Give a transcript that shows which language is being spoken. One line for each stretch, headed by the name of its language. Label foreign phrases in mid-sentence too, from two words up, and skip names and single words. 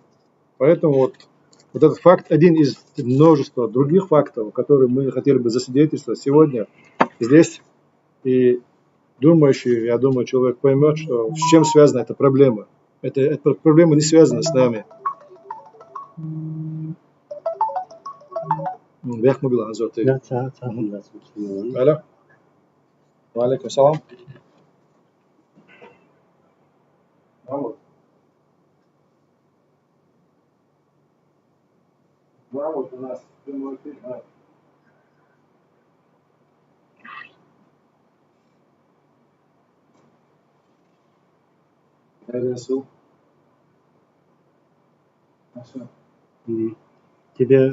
Russian: Поэтому вот этот факт один из множества других фактов, которые мы хотели бы засвидетельствовать сегодня здесь, И думающий, я думаю, человек поймет, что с чем связана эта проблема. Эта проблема не связана с нами. Вях мобила, азоты.
Arabic: لا تعال تعال لا تسمعون.
Russian: Алло.
Arabic: وعليكم السلام.
Russian: Вот у нас прямой эфир. Тебе